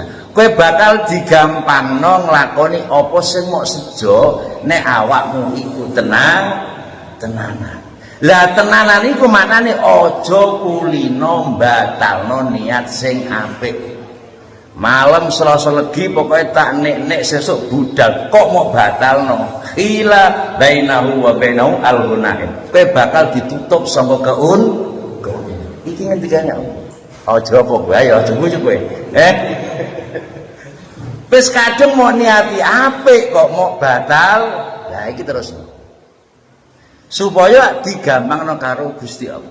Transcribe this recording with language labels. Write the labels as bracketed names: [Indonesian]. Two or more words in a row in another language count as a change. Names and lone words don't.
[Javanese] Kowe bakal digampangno nglakoni apa sing mok sejo nek awakmu iku tenanan. Lah tenanan iku maknane aja kulino batalno niat sing apik. Malam Selasa Legi pokoknya tak nek sesuk budal kok mau batalno [Arabic] حيل بينه وبينه الغنائم, [Javanese] kowe bakal ditutup sangka keun iki ngendikane Allah. Aja apa kowe ayo aja nguyu kowe. Wis kadung mau niati apik kok mau batal. Lah iki terus. Supaya digampangno karo Gusti Allah.